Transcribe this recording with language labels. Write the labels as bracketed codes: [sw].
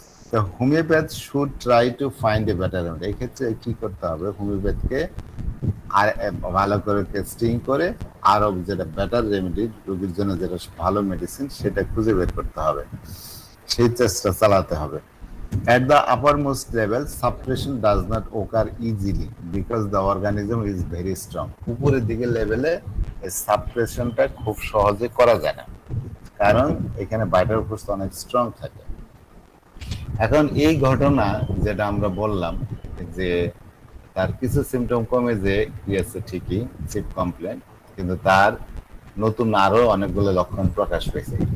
[bn] তো [en] Homeopath should try to find a better remedy. [bn] এই ক্ষেত্রে কি করতে হবে, হোমিওপ্যাথকে আর ভালো করে টেস্টিং করে আরো যেটা বেটার রেমেডি, রোগীর জন্য যেটা ভালো মেডিসিন, সেটা খুঁজে বের করতে হবে, সেই চেষ্টা চালাতে হবে। [en] At the uppermost level, suppression does not occur easily because the organism is very strong. [bn] উপরের দিকে লেভেলে সাপ্রেশনটা খুব সহজে করা যায় না, কারণ এখানে ভাইটাল ফোর্স অনেক স্ট্রং থাকে। এখন এই ঘটনা যেটা আমরা বললাম যে তার কিছু সিমটম কমে যে গিয়েছে ঠিকই, চিপ কমপ্লেন, কিন্তু তার নতুন আরো অনেকগুলো লক্ষণ প্রকাশ পেয়েছে।